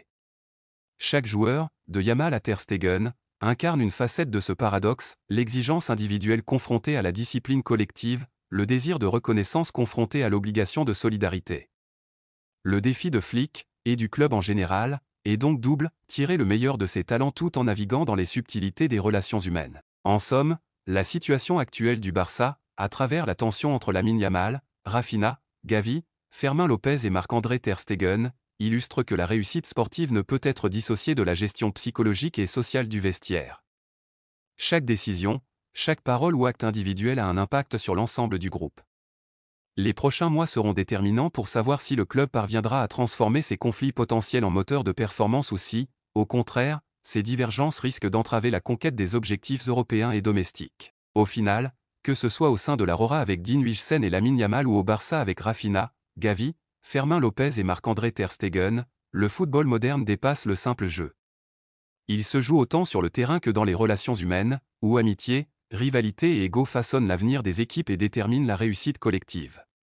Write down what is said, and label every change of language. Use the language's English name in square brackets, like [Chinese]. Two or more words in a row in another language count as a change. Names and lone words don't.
[French] Chaque joueur, de Yamal à ter Stegen, incarne une facette de ce paradoxe, l'exigence individuelle confrontée à la discipline collective, le désir de reconnaissance confronté à l'obligation de solidarité. Le défi de Flick, et du club en général, est donc double: tirer le meilleur de ses talents tout en naviguant dans les subtilités des relations humaines. En somme, la situation actuelle du Barça, à travers la tension entre Lamine Yamal, Rafinha, Gavi, Fermín López et Marc-André ter Stegen, illustre que la réussite sportive ne peut être dissociée de la gestion psychologique et sociale du vestiaire. Chaque décision, chaque parole ou acte individuel a un impact sur l'ensemble du groupe. Les prochains mois seront déterminants pour savoir si le club parviendra à transformer ces conflits potentiels en moteurs de performance ou si, au contraire, ces divergences risquent d'entraver la conquête des objectifs européens et domestiques. Au final, que ce soit au sein de la Rora avec Dean Huijsen et Lamine Yamal ou au Barça avec Rafinha, Gavi, Fermín López et Marc-André ter Stegen, le football moderne dépasse le simple jeu. Il se joue autant sur le terrain que dans les relations humaines, où amitié, rivalité et ego façonnent l'avenir des équipes et déterminent la réussite collective.